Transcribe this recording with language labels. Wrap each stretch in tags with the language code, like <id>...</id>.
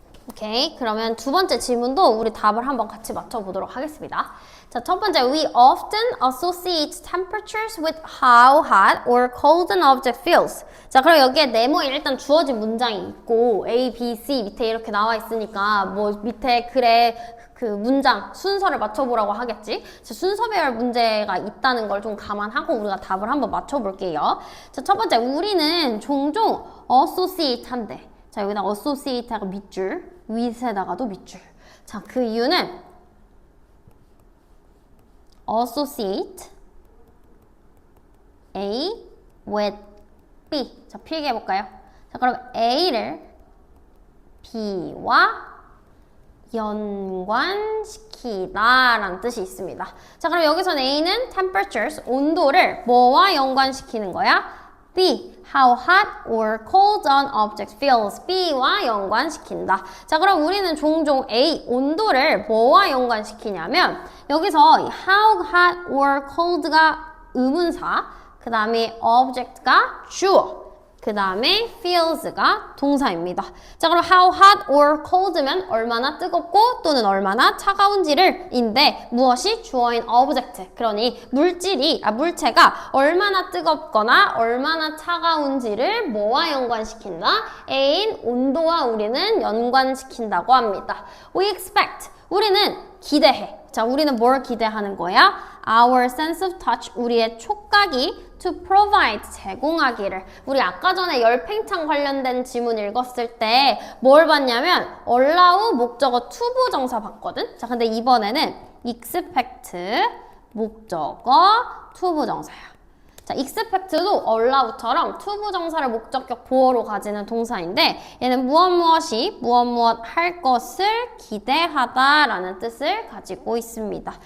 <ko>오케이, 그러면 두 번째 질문도 우리 답을 한번 같이 맞춰보도록 하겠습니다. 자, 첫 번째,</ko> <en>we often associate temperatures with how hot or cold an object feels.</en> <ko>자, 그럼 여기에 네모에 일단 주어진 문장이 있고 A, B, C 밑에 이렇게 나와 있으니까 뭐 밑에 글에 그 문장 순서를 맞춰보라고 하겠지. 자, 순서별 문제가 있다는 걸 좀 감안하고 우리가 답을 한번 맞춰볼게요. 자, 첫 번째, 우리는 종종 associate 한대. 자, 여기다 associate가 밑줄, with에다가도 밑줄. 자, 그 이유는 associate A with B. 자, 필기해볼까요? 자, 그럼 A를 B와 연관시키다 라는 뜻이 있습니다. 자, 그럼 여기서는 A는 temperatures, 온도를 뭐와 연관시키는 거야?</ko> <en>B, how hot or cold an object feels.</en> <ko>B와 연관시킨다. 자, 그럼 우리는 종종 A, 온도를 뭐와 연관시키냐면 여기서 how hot or cold가 의문사, 그 다음에 object가 주어, 그 다음에 feels가 동사입니다. 자, 그럼 how hot or cold면 얼마나 뜨겁고 또는 얼마나 차가운지를 인데 무엇이 주어인 object, 그러니 물체가 얼마나 뜨겁거나 얼마나 차가운지를 뭐와 연관시킨다? A인 온도와 우리는 연관시킨다고 합니다.</ko> <en>We expect,</en> <ko>우리는 기대해. 자, 우리는 뭘 기대하는 거야?</ko> <en>Our sense of touch,</en> <ko>우리의 촉각이</ko> <en>to provide,</en> <ko>제공하기를. 우리 아까 전에 열팽창 관련된 지문 읽었을 때 뭘 봤냐면 allow 목적어 투부정사 봤거든? 자, 근데 이번에는 expect 목적어 투부정사야. 자, expect도 allow처럼 투부정사를 목적격 보어로 가지는 동사인데 얘는 무엇이 무엇 할 것을 기대하다라는 뜻을 가지고 있습니다.</ko>